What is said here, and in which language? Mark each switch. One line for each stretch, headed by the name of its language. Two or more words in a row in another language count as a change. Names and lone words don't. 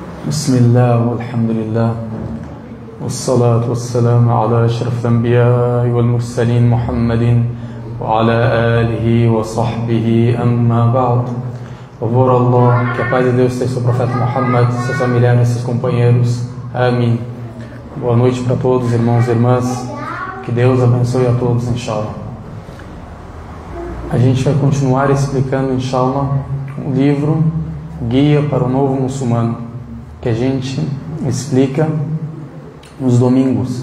Arabic: بسم الله والحمد لله والصلاة والسلام على أشرف الأنبياء والمرسلين محمد وعلى آله وصحبه أما بعد.
Portuguese: Louvor a Allah, que a paz de Deus esteja sobre o profeta Muhammad, seus familiares, seus companheiros. Amém. Boa noite para todos, irmãos e irmãs. Que Deus abençoe a todos, inshallah. A gente vai continuar explicando, inshallah, o livro Guia para o Novo Muçulmano, que a gente explica nos domingos.